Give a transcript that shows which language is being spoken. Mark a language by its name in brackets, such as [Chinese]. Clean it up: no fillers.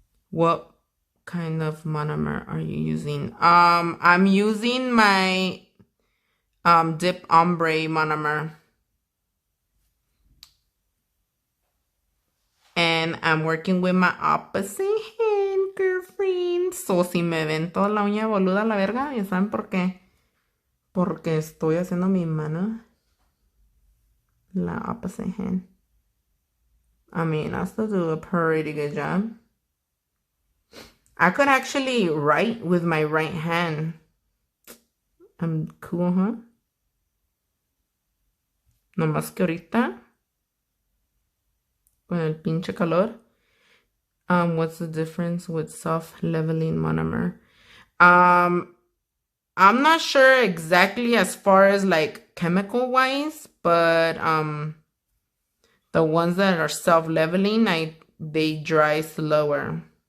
[English] What kind of monomer are you using? I'm using my Dip Ombre monomer. And I'm working with my opposite hand, girlfriend. [Spanish] So si me ven toda la uña boluda a la verga, ¿ya saben por qué? Porque estoy haciendo mi mano. La [English] opposite hand. I mean, I still do a pretty good job. I could actually write with my right hand. I'm cool, huh? [Spanish] No más que ahorita, con el pinche calor. [English] What's the difference with soft leveling monomer? I'm not sure exactly as far as like chemical wise, but the ones that are self leveling, they dry slower.